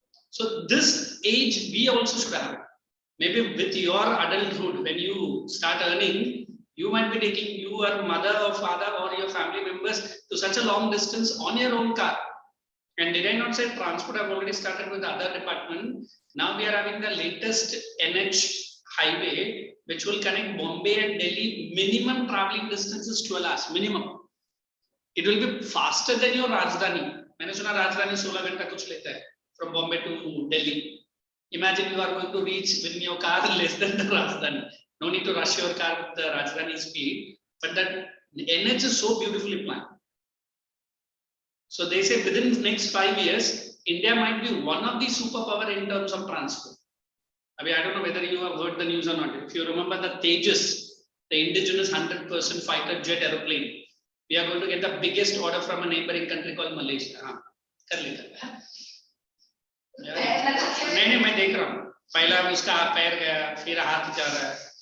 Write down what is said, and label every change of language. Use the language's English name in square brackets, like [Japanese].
[English] So this age we also should have. Maybe with your adulthood, when you start earning, you might be taking your mother or father or your family members to such a long distance on your own car. And did I not say transport? I've already started with the other department. Now we are having the latest NH highway, which will connect Bombay and Delhi. Minimum traveling distance is 12 hours. Minimum. It will be faster than your Rajdhani. [Hindi] मैंने सुना राजधानी 16 घंटा कुछ लेता है [English] from Bombay to Delhi. Imagine you are going to reach with your car less than the Rajdhani. No need to rush your car with the Rajdhani speed, but that NH is so beautifully planned. So they say within the next 5 years, India might be one of the superpower in terms of transport. I mean, I don't know whether you have heard the news or not. If you remember the Tejas, the indigenous 100% fighter jet aeroplane, we are going to get the biggest order from a neighboring country called Malaysia. [Hindi] कर लेगा. नहीं मैं देख रहा हूँ. पहला उसका पैर गया, फिर हाथ जा रहा है.